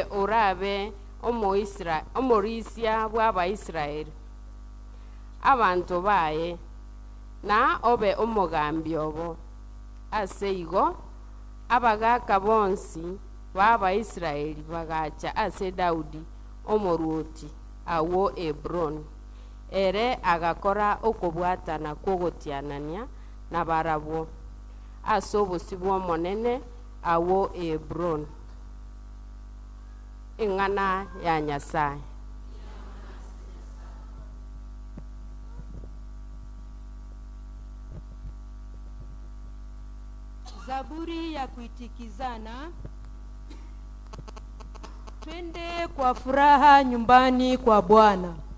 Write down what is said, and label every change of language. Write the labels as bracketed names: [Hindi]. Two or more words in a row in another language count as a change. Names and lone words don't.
[Gusii] orabe omorisia bw'Abaisiraeli abantu baye na obe omogambi obo ase igo abagaka bonsi b'Abaisiraeli bagacha ase Daudi omoruoti awo Hebron ere agakora okobwatana kwogotianania na barabwo ase obosi bw'omonene awo Hebron. Ing'ana ya Nyasaye. [Swahili] Zaburi ya kuitikizana. Twende kwa furaha nyumbani kwa Bwana.